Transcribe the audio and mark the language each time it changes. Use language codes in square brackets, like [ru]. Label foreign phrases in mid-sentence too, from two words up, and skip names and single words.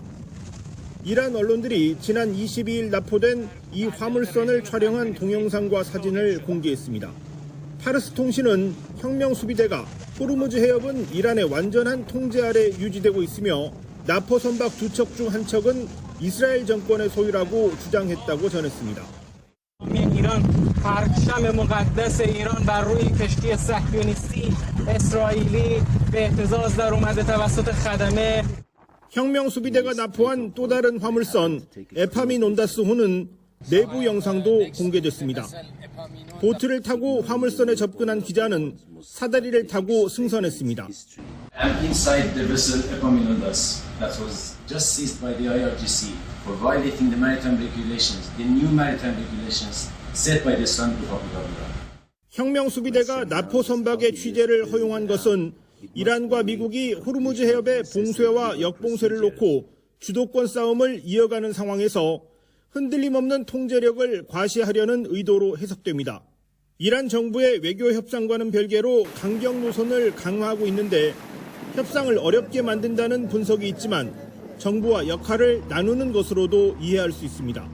[ko] 이란 언론들이 지난 22일 납포된 이 화물선을 촬영한 동영상과 사진을 공개했습니다. 파르스 통신은 혁명수비대가 호르무즈 해협은 이란의 완전한 통제 아래 유지되고 있으며 납포 선박 2척 중 한 척은 이스라엘 정권의 소유라고 주장했다고 전했습니다. [fa] پرچم مقدس ایران بر روی کشتی صهیونیستی اسرائیلی به اهتزاز در اومده توسط خدمه. [ko] 혁명수비대가 납포한 또 다른 화물선 에파민 온다스호는 내부 영상도 공개됐습니다. 보트를 타고 화물선에 접근한 기자는 사다리를 타고 승선했습니다. [en] I'm inside the vessel Epamin Ondas that was just seized by the IRGC for violating the maritime regulations, the new maritime regulations set by the Islamic Republic of Iran. [ko] 혁명수비대가 납포 선박의 취재를 허용한 것은 이란과 미국이 호르무즈 해협의 봉쇄와 역봉쇄를 놓고 주도권 싸움을 이어가는 상황에서 흔들림 없는 통제력을 과시하려는 의도로 해석됩니다. 이란 정부의 외교 협상과는 별개로 강경 노선을 강화하고 있는데 협상을 어렵게 만든다는 분석이 있지만 정부와 역할을 나누는 것으로도 이해할 수 있습니다.